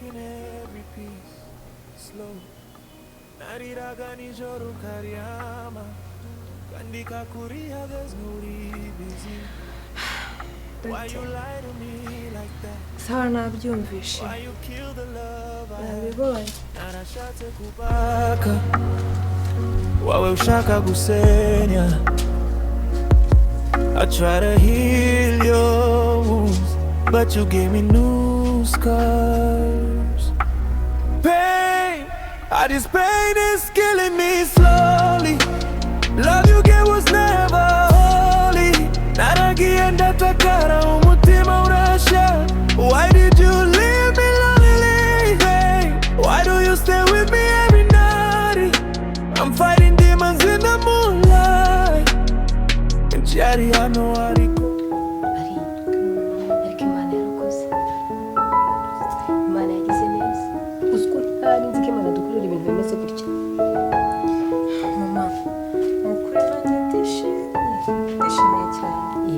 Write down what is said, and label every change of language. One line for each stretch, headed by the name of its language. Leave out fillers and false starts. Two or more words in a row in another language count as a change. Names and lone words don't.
Kinyarwanda: Sawa nabyumvishe. Nabibonye. Wawe ushaka gusenya.
English: I try to heal your wounds, but you gave me new scars. Pain, this pain is killing me slowly. Love you gave was never holy.
Kinyarwanda: Naragienda takara umutima urasha.
English: Why did you leave me lonely? Hey, why do you stay with me every night? I'm fighting demons in the moonlight. And Jerry, I know Ariko.
Kinyarwanda: Ariko Imana yarakoze. Imana yagize neza. Uziko hari nzi ko Imana dukorera ibintu bimeze gutya. Mama, ukuri nanjye ndishimye cyane.